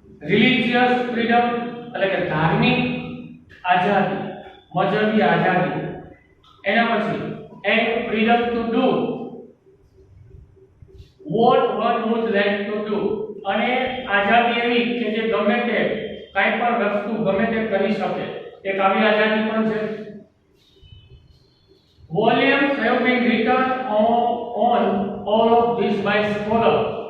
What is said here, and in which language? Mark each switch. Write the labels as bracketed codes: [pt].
[gu] Religious freedom એટલે કે ધાર્મિક આઝાદી, મજહબી આઝાદી. એના પછી [en] and freedom to do what one would like to do. [gu] અને આઝાદી એવી કે જે ગમે તે કાઈ પણ વસ્તુ ગમે તે કરી શકે, એક આવી આઝાદી પણ છે. [en] Volumes have been written on all of this by scholars.